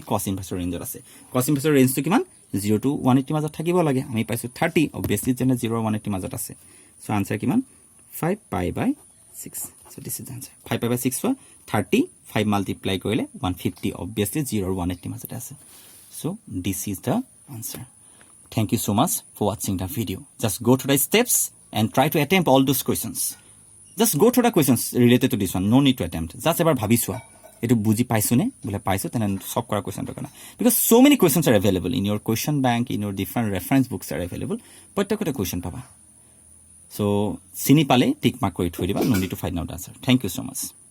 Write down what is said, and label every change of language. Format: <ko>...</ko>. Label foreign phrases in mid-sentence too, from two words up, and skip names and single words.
<en>cos inverse range আছে cos inverse range to কিমান 0 to 180</en> <as>মাজত থাকিব লাগে আমি পাইছো</as> <en>30 obviously যেনে 0 to 180</en> <as>মাজত আছে</as> <en>so answer কিমান 5 pi by 6 so this is the answer 5 pi by 6 for 30 5 multiply কৰিলে 150 obviously 0 to 180</en> <as>মাজত আছে</as> <en>so this is the answer thank you so much for watching the video just go through the steps and try to attempt all those questions just go through the questions related to this one no need to attempt just ever</en> <as>ভাবিছা এটু বুজি পাইছো নে বোলে পাইছো</as> <en>then solve kora question to kana because so many questions are available in your question bank in your different reference books are available protekota question paba so</en> <as>চিনি পালে</as> <en>tick mark</en> <as>কৰি থৈ দিবা</as> <en>no need to find out answer thank you so much</en>